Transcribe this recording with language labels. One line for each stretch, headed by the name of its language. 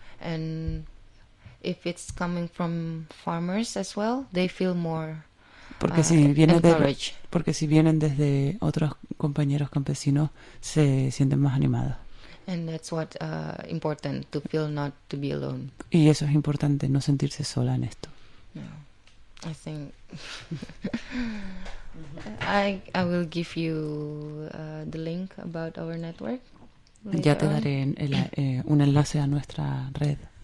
English: And if it's coming from farmers as well, they feel more.
Spanish: Porque si viene vienen desde otros compañeros campesinos se sienten más animados.
English: And that's what important to feel not to be alone.
Spanish: Y eso es importante, no sentirse sola en esto.
English: No. I think I will give you the link about our network.
Spanish: Ya te daré un enlace a nuestra red.